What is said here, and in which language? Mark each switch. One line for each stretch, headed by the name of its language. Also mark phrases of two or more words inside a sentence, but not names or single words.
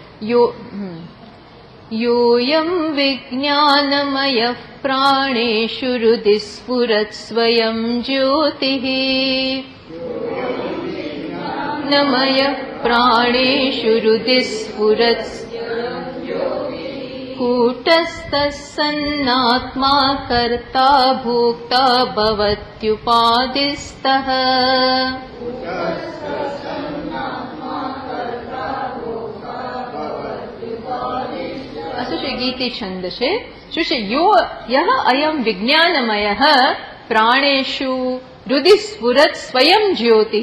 Sanskrit: યોયમ વિજ્ઞાનમય પ્રાણેષુ હૃદિ સ્ફુરત સ્વયં જ્યોતિઃ નમય પ્રાણેષુ હૃદિ સ્ફુરત कूटस्थः सन्नात्मा कर्ता भोक्ता भवत्युपादिस्तः।
Gujarati: શું છે? ગીતિ છંદ છે. શું છે?
Sanskrit: યહ અયમ વિજ્ઞાનમયઃ પ્રાણેષુ હૃદિ સ્ફુરત સ્વયં જ્યોતિઃ.